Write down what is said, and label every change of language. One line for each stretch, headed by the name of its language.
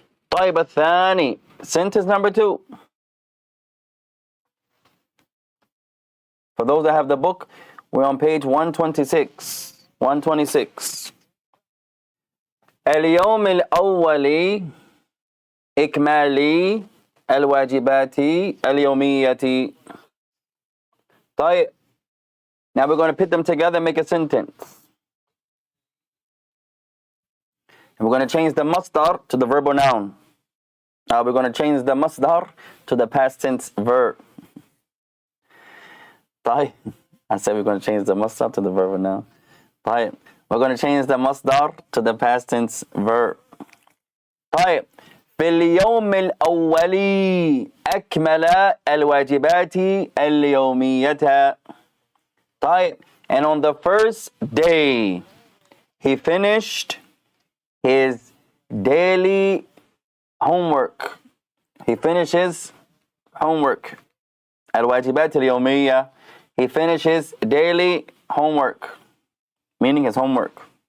Arabic: طيب الثاني.
English: Sentence number 2. For those that have the book, we're on page 126. 126.
Arabic: اليوم الأول إكمال الواجبات اليومية. طيب.
English: Now we're going to put them together and make a sentence. And we're going to change the masdar to the verbal noun. We're going to change the masdar to the past tense verb.
Arabic: طيب.
English: I said we're going to change the masdar to the verbal noun.
Arabic: طيب.
English: We're going to change the masdar to the past tense verb.
Arabic: طيب. في اليوم الأول أكمل الواجبات اليومية.
English: طيب. And on the first day, he finished his daily homework. He finishes homework.
Arabic: الواجبات اليومية.
English: He finishes daily homework, meaning his homework.